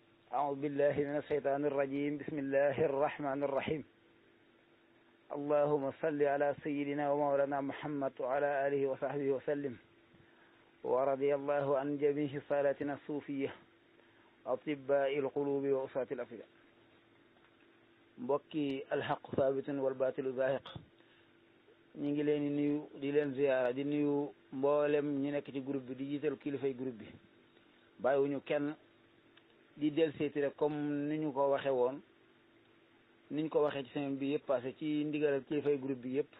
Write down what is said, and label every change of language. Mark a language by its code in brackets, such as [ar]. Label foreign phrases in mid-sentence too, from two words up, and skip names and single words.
[ar] أعوذ بالله من الشيطان الرجيم بسم الله الرحمن الرحيم اللهم صل على سيدنا ومولانا محمد وعلى آله وصحبه وسلم ورضي الله عن جميع صالاتنا الصوفية أطباء القلوب وأساة الأفئدة mbokki الحق ثابت والباطل زاهق [wo] ñu ngi leen di nuyu di leen ziyaara di nuyu mboolem ñi nekk ci groupe bi di jiital kilifay groupe bi bàyyiwuñu kenn di del seeti rek comme ni ñu ko waxe woon niñ ko waxee ci semaine bi yëpp passé ci ndigalal kilifay groupe bi yëpp